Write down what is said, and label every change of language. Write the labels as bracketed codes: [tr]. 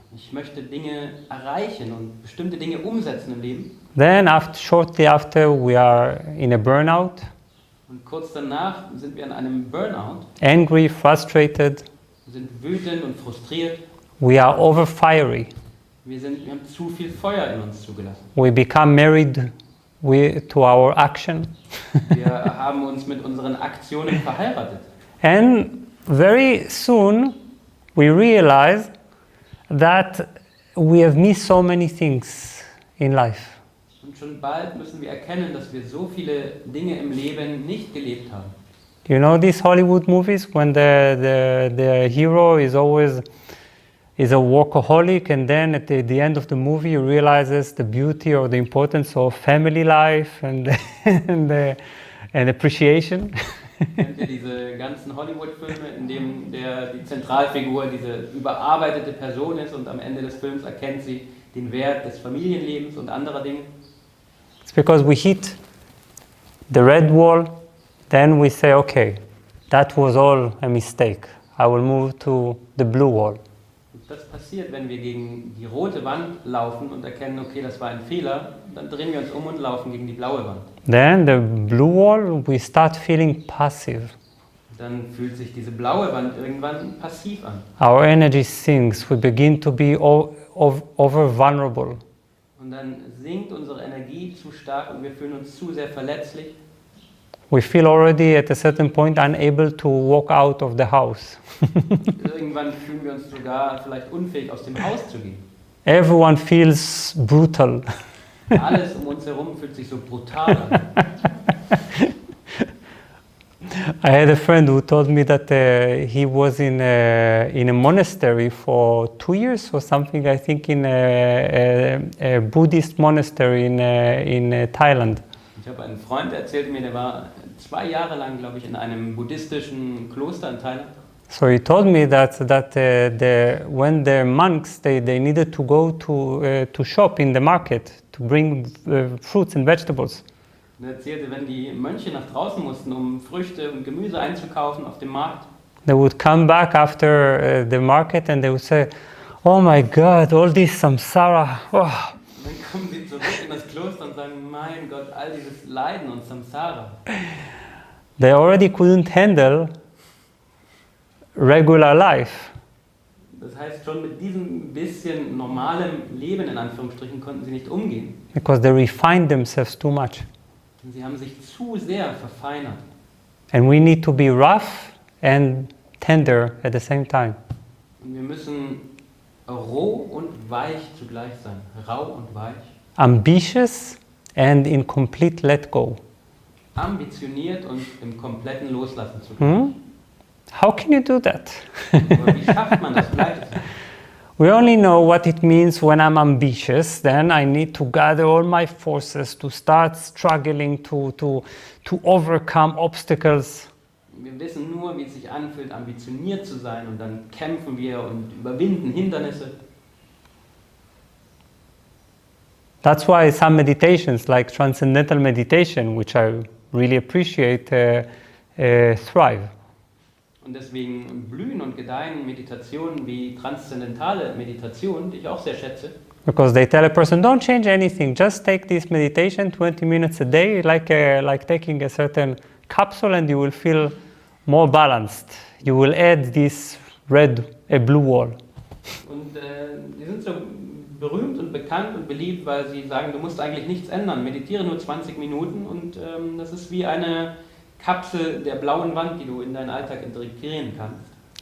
[de] Ich möchte Dinge erreichen und bestimmte Dinge umsetzen im Leben. [en] Then shortly after we are in a burnout. [de] Und kurz danach sind wir in einem Burnout. [en] Angry, frustrated. [de] Wir sind wütend und frustriert. [en] We are over fiery. [de] Wir haben zu viel Feuer in uns zugelassen. [en] We become married to our action. [de] Wir haben uns mit unseren Aktionen verheiratet. [en] And very soon we realize that we have missed so many things in life. [de] Und schon bald müssen wir erkennen, dass wir so viele Dinge im Leben nicht gelebt haben. [en] You know these Hollywood movies when the hero is always is a workaholic, and then at the end of the movie he realizes the beauty or the importance of family life and and appreciation. [de] Kennt ihr diese ganzen Hollywood-Filme, in denen die Zentralfigur diese überarbeitete Person ist und am Ende des Films erkennt sie den Wert des Familienlebens und anderer Dinge? [en] It's because we hit the red wall, then we say, okay, that was all a mistake. I will move to the blue wall. [de] Das passiert, wenn wir gegen die rote Wand laufen und erkennen, okay, das war ein Fehler, dann drehen wir uns um und laufen gegen die blaue Wand. [en] Then the blue wall, we start feeling passive. [de] Dann fühlt sich diese blaue Wand irgendwann passiv an. [en] Our energy sinks. We begin to be over vulnerable. [de] Und dann sinkt unsere Energie zu stark und wir fühlen uns zu sehr verletzlich. [en] We feel already at a certain point unable to walk out of the house. [de] Irgendwann fühlen wir uns sogar vielleicht unfähig, aus dem Haus zu gehen. [en] Everyone feels brutal. [de] Alles um uns herum fühlt sich so brutal an. [en] I had a friend who told me that he was in a monastery for 2 years or something, I think in a Buddhist monastery in Thailand. [de] Ich habe einen Freund, der erzählte mir, der war 2 Jahre lang, glaube ich, in einem buddhistischen Kloster in Thailand. [en] So he told me that when the monks they needed to go to shop in the market to bring fruits and vegetables. [de] Und er erzählte, wenn die Mönche nach draußen mussten, um Früchte und Gemüse einzukaufen auf dem Markt, [en] they would come back after the market and they would say, "Oh my God, all this samsara." Oh. [de] dann kommen sie zurück in das Kloster und sagen, mein Gott, all dieses Leiden und Samsara. [en] They already couldn't handle regular life. [de] Das heißt, schon mit diesem bisschen normalem Leben, in Anführungsstrichen, konnten sie nicht umgehen. [en] Because they refined themselves too much. [de] Und sie haben sich zu sehr verfeinert. [en] And we need to be rough and tender at the same time. [de] Und wir müssen roh und weich zugleich sein. Rau und weich. [en] Ambitious and in complete let go. [de] Ambitioniert und im kompletten Loslassen zu können. [en] How can you do that? [de] Aber wie schafft man das gleichzeitig? [en] We only know what it means when I'm ambitious. Then I need to gather all my forces to start struggling to overcome obstacles. [de] Wir wissen nur, wie es sich anfühlt, ambitioniert zu sein, und dann kämpfen wir und überwinden Hindernisse. [en] That's why some meditations, like transcendental meditation, which I really appreciate, thrive. [de] Und deswegen blühen und gedeihen Meditationen wie transzendentale Meditation, die ich auch sehr schätze. [en] Because they tell a person, don't change anything, just take this meditation 20 minutes a day, like taking a certain capsule, and you will feel more balanced. You will add this blue wall. [de] Und die sind so berühmt und bekannt und beliebt, weil sie sagen, du musst eigentlich nichts ändern, meditiere nur 20 Minuten und das ist wie eine Kapsel der blauen Wand, die du in deinen Alltag integrieren kannst.